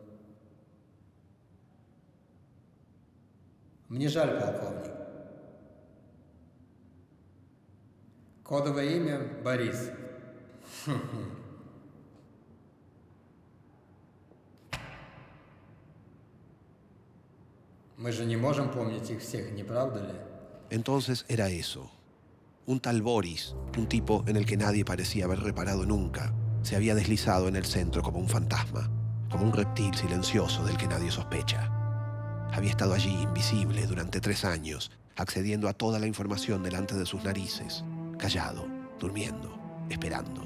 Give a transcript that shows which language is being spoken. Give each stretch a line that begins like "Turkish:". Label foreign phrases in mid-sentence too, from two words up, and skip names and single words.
Russian: Мне жаль, полковник. Кодовое имя Борис. Мы же не можем помнить их всех, не правда ли?
Spanish: Entonces era eso. Un tal Boris, un tipo en el que nadie parecía haber reparado nunca, se había deslizado en el centro como un fantasma, como un reptil silencioso del que nadie sospecha. Había estado allí, invisible, durante 3 años, accediendo a toda la información delante de sus narices, callado, durmiendo, esperando.